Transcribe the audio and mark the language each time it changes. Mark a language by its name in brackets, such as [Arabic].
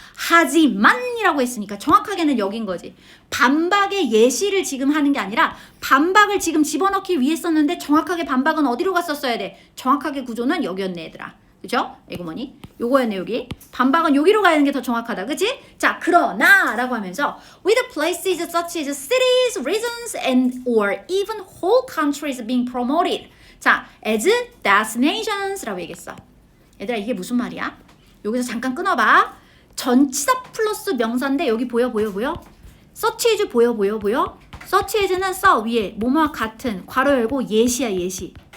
[Korean] 하지만이라고 했으니까 정확하게는 여긴 거지. 반박의 예시를 지금 하는 게 아니라 반박을 지금 집어넣기 위해 썼는데 정확하게 반박은 어디로 갔었어야 돼? 정확하게 구조는 여기였네, 얘들아. 그죠? 이거 뭐니? 요거였네, 여기. 반박은 여기로 가는 게 더 정확하다. 그치? 자, 그러나 라고 하면서 [English] with places such as cities, regions, and or even whole countries being promoted. [Korean] 자, [English] as destinations [Korean] 라고 얘기했어. 얘들아, 이게 무슨 말이야? 여기서 잠깐 끊어봐. 전치사 플러스 명사인데 여기 보여? such as 보여? such as는 써 위에 뭐뭐와 같은 괄호 열고 예시야, 예시.